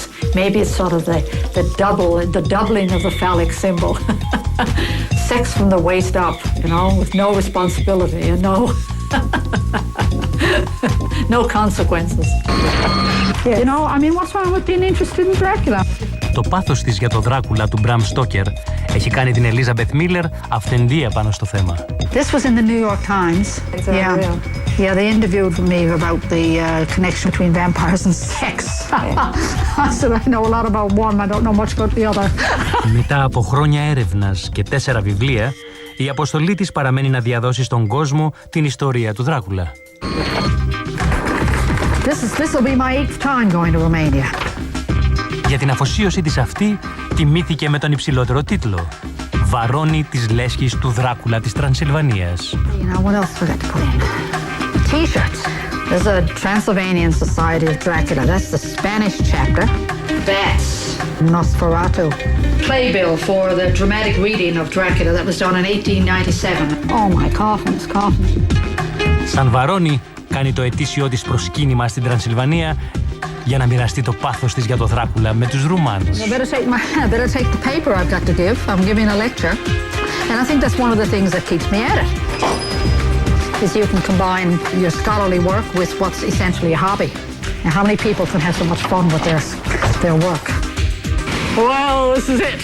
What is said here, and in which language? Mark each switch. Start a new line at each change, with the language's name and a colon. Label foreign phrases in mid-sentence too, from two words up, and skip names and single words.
English: Maybe it's sort of the doubling of the phallic symbol. Sex from the waist up, with no responsibility and no consequences. Yes. What's wrong with being interested in Dracula?
Greek: Το πάθος της για το Δράκουλα του Μπραμ Στόκερ έχει κάνει την Elizabeth Miller αυθεντία πάνω στο θέμα.
English: This was in the New York Times. Yeah, they interviewed me about the connection between vampires and sex. I said I know a lot about one, I don't know much about the other.
Greek: Μετά από χρόνια έρευνας και 4 βιβλία, η αποστολή της παραμένει να διαδώσει στον κόσμο την ιστορία του Δράκουλα.
English: This will be my 8th time going to Romania.
Greek: Για την αφοσίωση της αυτή, τιμήθηκε με τον υψηλότερο τίτλο. Βαρώνει της λέσχης του Δράκουλα της Τρανσιλβανίας.
English: What else would I put in? T-shirts. There's a Transylvanian Society of Dracula. That's the Spanish chapter. Bats. Nosferatu. Playbill for the dramatic reading of Dracula that was done in 1897. Oh, my coffin is coughing.
Greek: Σαν βαρώνει, κάνει το ετήσιό της προσκύνημα στην Τρανσιλβανία για να μοιραστεί το πάθος της για το Δράκουλα με τους Ρουμάνους.
English: I better take the paper I've got to give. I'm giving a lecture. And I think that's one of the things that keeps me at it. Is you can combine your scholarly work with what's essentially a hobby. And how many people can have so much fun with their work? Well, this is it.